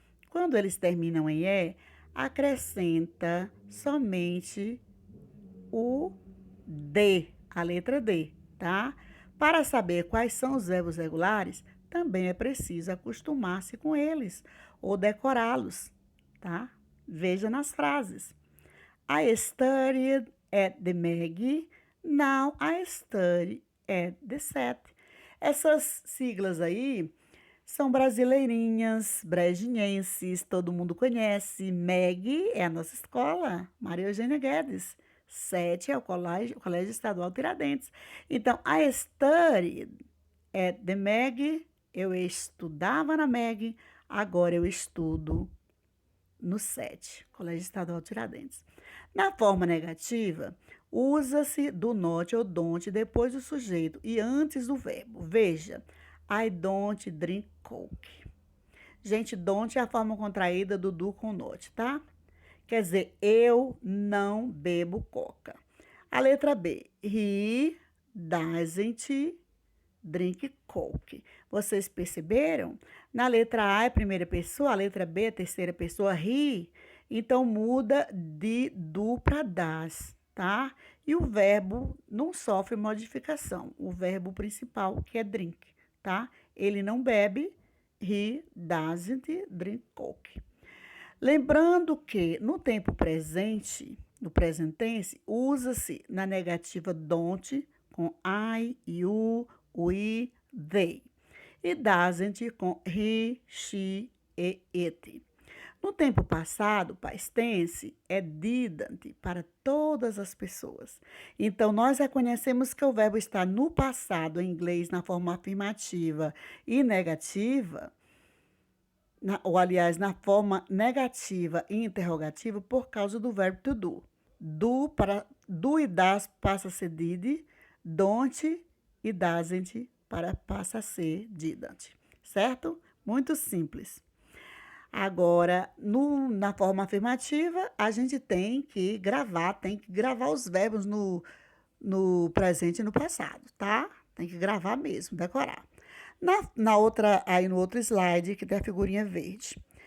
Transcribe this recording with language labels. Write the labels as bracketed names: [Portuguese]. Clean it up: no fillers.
[Portuguese] Quando eles terminam em e, acrescenta somente o D, a letra D, tá? Para saber quais são os verbos regulares, também é preciso acostumar-se com eles ou decorá-los, tá? Veja nas frases. [English] I studied at the Maggie, now I study at the SET. [Portuguese] Essas siglas aí são brasileirinhas, brejinenses, todo mundo conhece. MEG é a nossa escola, Maria Eugênia Guedes. 7 é o Colégio Estadual Tiradentes. Então, [English] I studied at the MEG, [Portuguese] eu estudava na MEG, agora eu estudo no 7, Colégio Estadual Tiradentes. Na forma negativa, usa-se do not ou don't depois do sujeito e antes do verbo. Veja, [English] I don't drink Coke. [Portuguese] Gente, don't é a forma contraída do do com not, tá? Quer dizer, eu não bebo coca. A letra B, [English] he doesn't drink Coke. [Portuguese] Vocês perceberam? Na letra A é primeira pessoa, a letra B é terceira pessoa, he. Então, muda de do para das, tá? E o verbo não sofre modificação. O verbo principal, que é drink, tá? Ele não bebe, [English] he doesn't drink Coke. [Portuguese] Lembrando que no tempo presente, no present tense, usa-se na negativa don't com I, you, we, they. E doesn't com he, she e it. No tempo passado, past tense é didn't para todas as pessoas. Então, nós reconhecemos que o verbo está no passado, em inglês, na forma afirmativa e negativa, ou aliás, na forma negativa e interrogativa, por causa do verbo to do. Do e das passa a ser did, don't e doesn't passa a ser didn't, certo? Muito simples. Agora, na forma afirmativa, a gente tem que gravar os verbos no presente e no passado, tá? Tem que gravar mesmo, decorar. Na outra, aí no outro slide, que tem a figurinha verde.